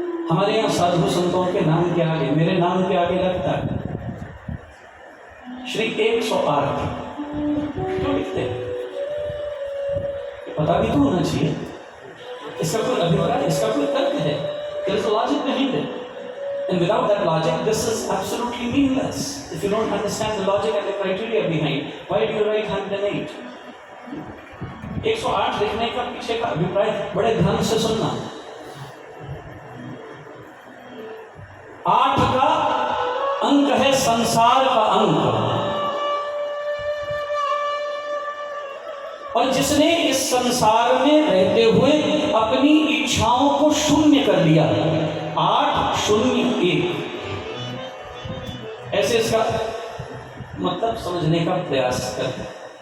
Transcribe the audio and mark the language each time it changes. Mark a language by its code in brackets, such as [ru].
[hi] हमारे यहाँ साधु संतों के नाम के आगे, मेरे नाम के आगे लगता है श्री 108। क्यों लिखते हैं? पता भी तो होना चाहिए। इसका कोई अभिप्राय, इसका कोई तर्क है? [en] There is a logic behind it. And without that logic, this is absolutely meaningless. If you don't understand the logic and the criteria behind, why do you write 108? [hi] 108 लिखने का पीछे का अभिप्राय बड़े ध्यान से सुनना। 8 का अंक है संसार का अंक, और जिसने इस संसार में रहते हुए अपनी इच्छाओं को शून्य कर दिया, 8 0 1, ऐसे इसका मतलब समझने का प्रयास करते हैं।